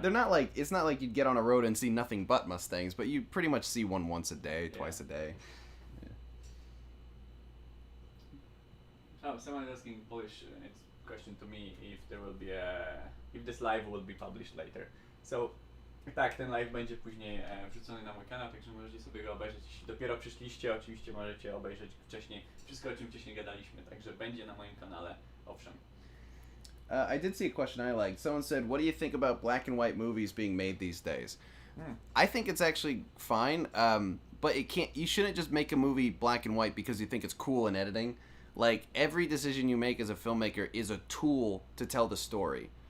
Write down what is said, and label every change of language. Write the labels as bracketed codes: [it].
[en] They're not like, it's not like you'd get on a road and see nothing but Mustangs, but you pretty much see one once a day, twice a day. Oh, someone is asking Polish question to me if there will be if this live will be published later. [pl] So, tak, ten live będzie później wrzucony na mój kanał, także możecie sobie go obejrzeć. Jeśli dopiero przyszliście, oczywiście możecie obejrzeć wcześniej wszystko, o czym wcześniej gadaliśmy, także będzie na moim kanale, owszem. [en] I did see a question I liked. Someone said, what do you think about black and white movies being made these days? I think it's actually fine, but you shouldn't just make a movie black and white because you think it's cool in editing. Like, every decision you make as a filmmaker is a tool to tell the story.